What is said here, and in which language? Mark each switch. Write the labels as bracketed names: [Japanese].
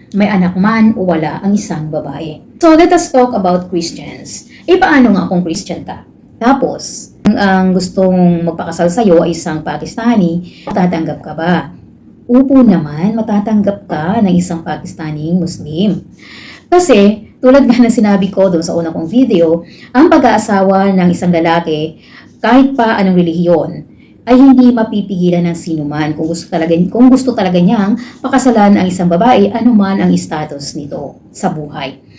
[Filipino] May anak man o wala ang isang babae. [English] So, let us talk about Christians. [Filipino] Paano nga kung Christian ka? Tapos, ang gustong magpakasal sa'yo ay isang Pakistani, matatanggap ka ba? Upo naman, matatanggap ka ng isang Pakistani Muslim. Kasi, tulad nga ng sinabi ko doon sa una kong video, ang pag-aasawa ng isang lalaki, kahit pa anong relihiyon, ay hindi mapipigilan ng sinuman kung gusto talaga niyang pakasalan ang isang babae, anuman ang status nito sa buhay.